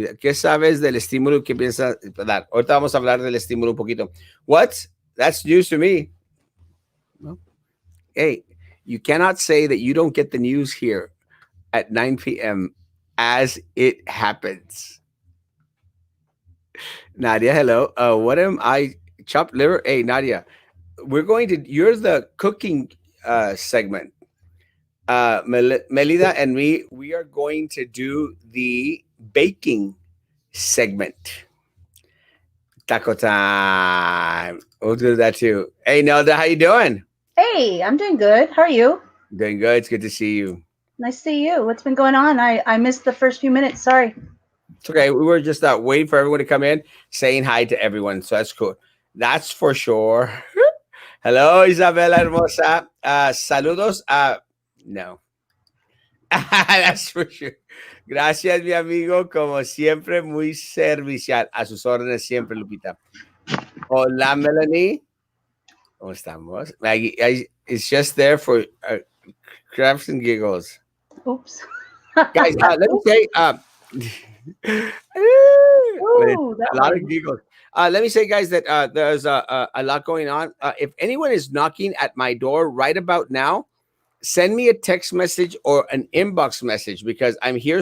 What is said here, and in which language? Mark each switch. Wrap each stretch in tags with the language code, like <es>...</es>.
<es>¿Qué sabes del estímulo que piensas dar? Ahorita vamos a hablar del estímulo un poquito.</es> <en>What? That's news to me. No. Hey, you cannot say that you don't get the news here at 9 p.m. as it happens. Nadia, hello. What am I? Chopped liver? Hey, Nadia, you're the cooking segment. Melida and me, we are going to do the baking segment. Taco time. We'll do that too. Hey, Nelda, how you doing? Hey, I'm doing good. How are you? Doing good. It's good to see you. Nice to see you. What's been going on? I missed the first few minutes. Sorry. It's okay. We were just waiting for everyone to come in, saying hi to everyone. So that's cool. That's for sure. Hello, Isabela Hermosa.</en> <es>Saludos.</es> <en>No. That's for sure.</en> <es>Gracias, mi amigo. Como siempre, muy servicial. A sus órdenes siempre, Lupita. Hola, Melanie. ¿Cómo estamos?</es> <en>Maggie, it's just there for crafts and giggles. Oops. Guys, let me say, but it's Ooh, that a lot of one. giggles. Let me say, guys, that there's a lot going on. If anyone is knocking at my door right about now, send me a text message or an inbox message because I'm here.</en>